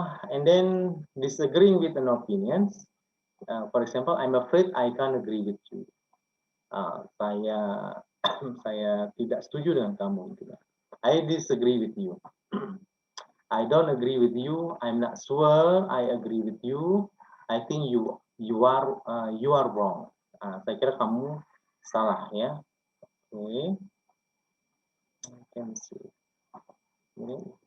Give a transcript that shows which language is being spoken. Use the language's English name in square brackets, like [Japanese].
[English] And then disagreeing with an opinion, for example, I'm afraid I can't agree with you. [Indonesian] Saya tidak setuju dengan kamu. [English] Gitu. I disagree with you. I don't agree with you. I'm not sure I agree with you. I think you are wrong. [Indonesian] Saya kira kamu salah ya. [English] Okay. Can see. Okay.